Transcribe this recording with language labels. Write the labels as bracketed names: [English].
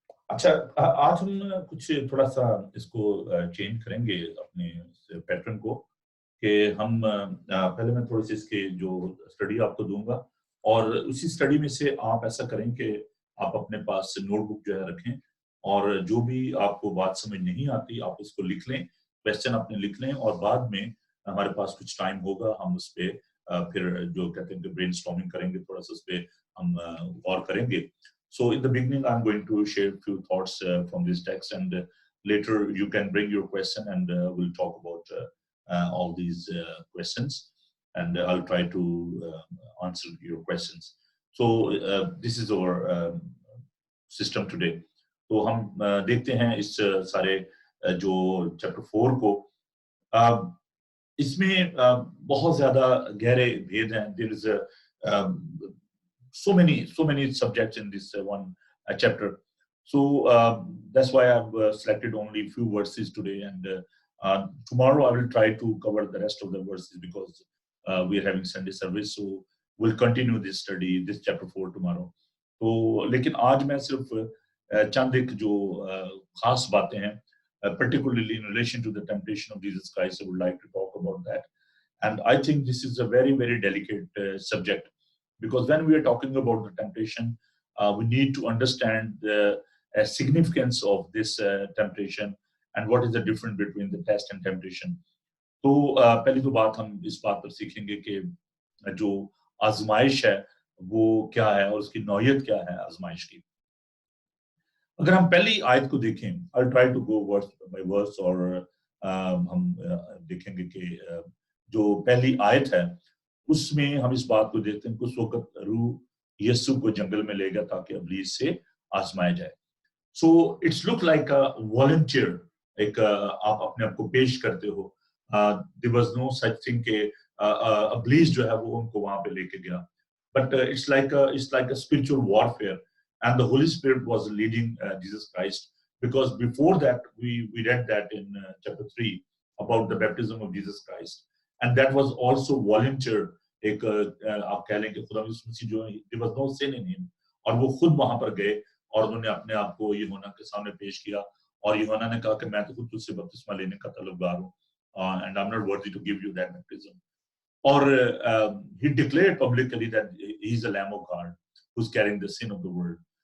[Hindi] अच्छा, आज हम कुछ थोड़ा सा इसको चेंज करेंगे अपने पैटर्न को, कि हम पहले मैं थोड़ी सी इसके जो स्टडी आपको दूंगा और उसी स्टडी में से आप ऐसा करें कि आप अपने पास नोटबुक जो है रखें और जो भी आपको बात समझ नहीं आती आप उसको लिख लें, क्वेश्चन अपने लिख लें और बाद में हमारे पास कुछ टाइम होगा, हम उस पे फिर जो कहते हैं कि ब्रेनस्टॉर्मिंग करेंगे, थोड़ा सा उस पे हम गौर करेंगे। [English] So in the beginning, I'm going to share a few thoughts from this text, and later you can bring your question, and we'll talk about all these questions, and I'll try to answer your questions. So this is our system today. [Hindi] तो हम देखते हैं इस सारे जो chapter 4 को, इसमें बहुत ज्यादा गहरे भेद हैं। [English] There is so many subjects in this one chapter. So that's why I've selected only few verses today, and tomorrow I will try to cover the rest of the verses because we are having Sunday service, so we'll continue this study, this chapter 4 tomorrow. [Hindi] तो लेकिन आज मैं सिर्फ चंद एक जो खास बातें हैं, [English] particularly in relation to the temptation of Jesus Christ, I would like to talk about that. And I think this is a very, very delicate subject, because when we are talking about the temptation, we need to understand the significance of this temptation and what is the difference between the test and temptation. [Hindi] तो पहली तो बात हम इस बात पर सीखेंगे कि जो आजमाइश है वो क्या है और उसकी नौयत क्या है आजमाइश की। अगर हम पहली आयत को देखें, [English] I'll try to go verse by verse, [Hindi] और हम देखेंगे कि जो पहली आयत है उसमें हम इस बात को देखते हैं कि उस वक्त रूह यीशु को जंगल में ले गया ताकि इब्लीस से आजमाया जाए. [English] So it's look like a volunteer, [Hindi] एक आप अपने आप को पेश करते हो. [English] There was no such thing [Hindi] के इब्लीस जो है वो उनको वहां पे लेके गया. [English] But it's like a spiritual warfare, and the Holy Spirit was leading Jesus Christ, because before that we read that in chapter 3 about the baptism of Jesus Christ, and that was also volunteer. [Hindi] एक आप कह लें कि खुदा यीशु मसीह जो है, [English] there was no sin in him, [Hindi] और वो खुद वहां पर गए और उन्होंने अपने आप को यूहन्ना के सामने पेश किया, और यूहन्ना ने कहा कि मैं तो खुद तुझसे बपतिस्मा लेने का तलबगार हूँ, [English] and I'm not worthy to give you that baptism. Or he declared publicly that he is the Lamb of God who's carrying the sin of the world.